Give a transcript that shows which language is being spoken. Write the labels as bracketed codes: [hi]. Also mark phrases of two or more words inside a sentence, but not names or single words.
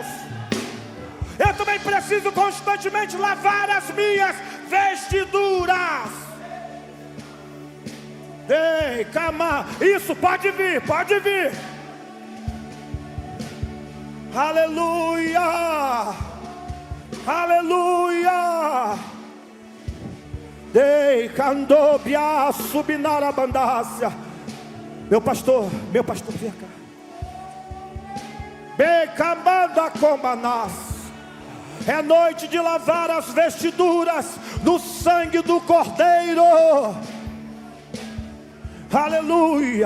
[pt] Eu também preciso constantemente lavar as minhas vestiduras. Ei, calma. Isso, pode vir, pode vir. Aleluia. Aleluia. Ei, candobia subinara bandácia. Meu pastor, vem cá. Becamanda combanas. É noite de lavar as vestiduras no sangue do Cordeiro. Aleluia.